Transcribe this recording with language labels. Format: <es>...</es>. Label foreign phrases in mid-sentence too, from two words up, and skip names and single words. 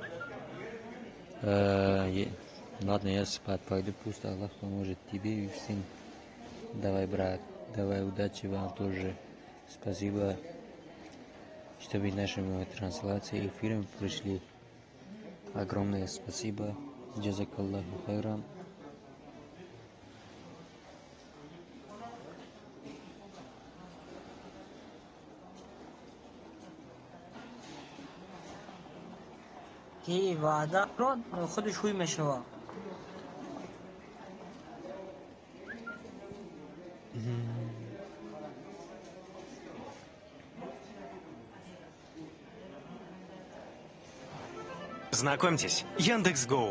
<ru>Ладно, я спать. Пойду, пусть Аллах поможет тебе и всем. Давай, брат, давай, удачи вам тоже. Спасибо, что вы нашему трансляции эфиром пришли. Огромное спасибо.</ru> <ar>جزاك الله خيرا.</ar> <tg>ки ваъда ро худаш ҳуй мешава.</tg> <ru>Знакомьтесь, Яндекс.Гоу.</ru>